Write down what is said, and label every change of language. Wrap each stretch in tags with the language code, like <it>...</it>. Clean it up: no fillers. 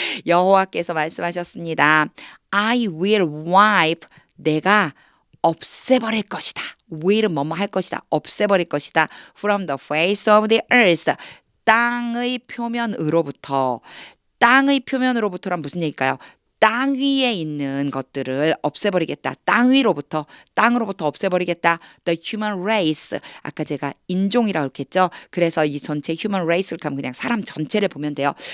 <ko>여호와께서 말씀하셨습니다.</ko> <en>I will wipe.</en> <ko>내가 없애버릴 것이다. will은 뭐뭐 할 것이다. 없애버릴 것이다.</ko> <en>From the face of the earth.</en> <ko>땅의 표면으로부터. 땅의 표면으로부터란 무슨 얘기일까요? 땅 위에 있는 것들을 없애버리겠다. 땅으로부터 없애버리겠다.</ko> <en>The human race.</en> <ko>아까 제가 인종이라고 했겠죠. 그래서 이 전체 human race를 하면 그냥 사람 전체를 보면 돼요.</ko>